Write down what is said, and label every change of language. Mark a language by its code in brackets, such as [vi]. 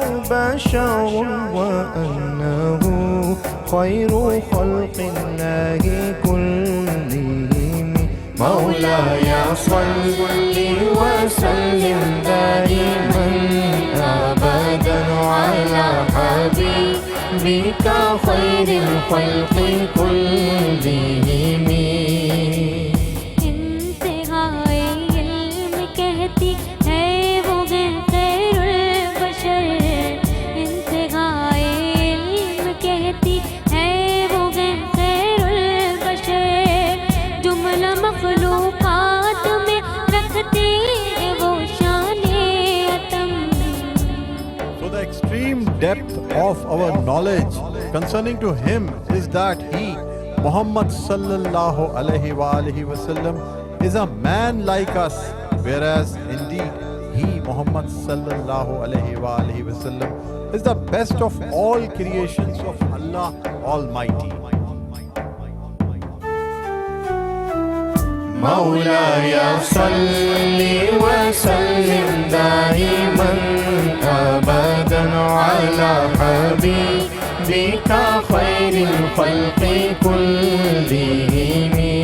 [ar] بشر وأنه خير خلق الله كلهم مولاي صل وسلم دائما أبدا على حبيبك خير الخلق كلهم. [hi] इंतहाए इल्म कहती है वो खैरुल बशर इंतहाए इल्म कहती है वो खैरुल बशर जुमला मखलूकात में रखते हैं वो शाने अतम. [en] So the extreme depth of our knowledge concerning to him is that he, Muhammad sallallahu alaihi wasallam, is a man like us, whereas indeed he, Muhammad sallallahu alaihi wasallam, is the best of all creations of Allah Almighty. [ar] مولاي صل وسلم دائما أبدا على حبيبك خير الخلق كلهم.